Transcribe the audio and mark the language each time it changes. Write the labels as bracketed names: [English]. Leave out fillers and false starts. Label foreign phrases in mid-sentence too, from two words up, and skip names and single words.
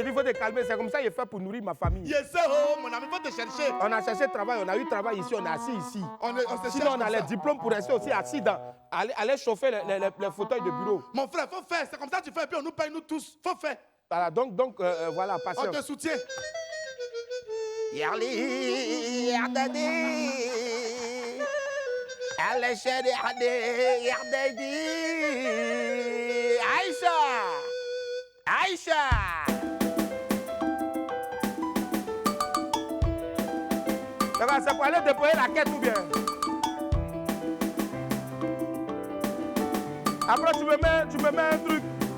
[French] Il faut te calmer, c'est comme ça qu'il fait pour nourrir ma famille. Yes, mon ami, il faut te chercher. On a cherché travail, on a eu travail ici, on est assis ici. Sinon, on a les diplômes pour rester aussi assis dans. Aller chauffer les fauteuils de bureau. Mon frère, faut faire. C'est comme ça que tu fais et puis on nous paye nous tous. Faut faire. Voilà, donc voilà, patience. On te soutient. Yarli, yardadi. Aleshadi, yardadi. Aïcha. C'est pour aller déployer la quête ou bien? Après, tu me mets un truc.